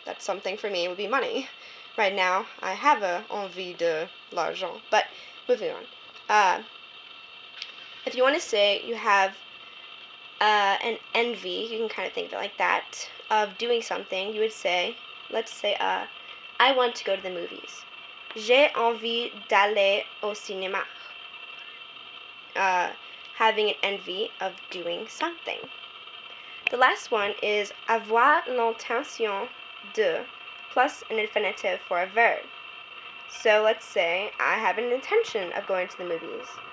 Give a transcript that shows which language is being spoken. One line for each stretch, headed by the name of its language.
English: That's something for me, it would be money. Right now, I have a
French: envie de l'argent.
English: But moving on. If you want to say you have an envy, you can kind of think of it like that, of doing something, you would say, let's say, I want to go to the movies.
French: J'ai envie d'aller au cinéma.
English: Having an envy of doing something. The last one is avoir l'intention de plus an infinitive for a verb. So let's say I have an intention of going to the movies.